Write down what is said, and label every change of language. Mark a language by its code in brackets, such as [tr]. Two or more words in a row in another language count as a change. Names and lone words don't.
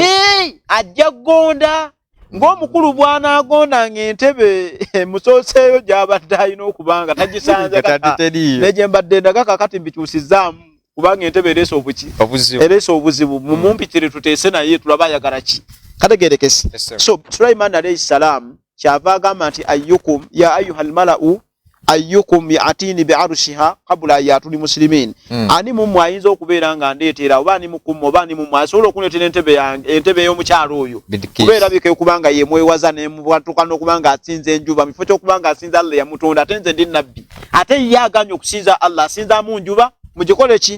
[lg] ajja gonda ng'omukulu bw'anaagonda ng'entebe musooseeyo gy'abadde alina okubanga tagisanze negye mbadde ndaga kakati mbikyusizaamu kubanga entebe ereese ereese obuzibu mumumpitire tuteese naye tulaba ayagala ki kategerekese so Sulaiman [ar] عليه السلام [lg] kyava agamba nti [ar] أيكم يا أيها الملأ أيكم يأتيني بعرشها قبل يأتوني مسلمين [lg] ani mumwe ayinza okubeera nga ndeetera oba ani mukumu oba ani mumwe asobola okuneetera entebe y'omukyalo oyo kubeera bike kubanga ye mwewaza ne mubwatuka n'okubanga asinza enjuba mifo ky'okubanga asinza Allah yamutonda ate nze ndi nabbi ate ye aganye okusinza Allah asinza mu njuba mugikole ki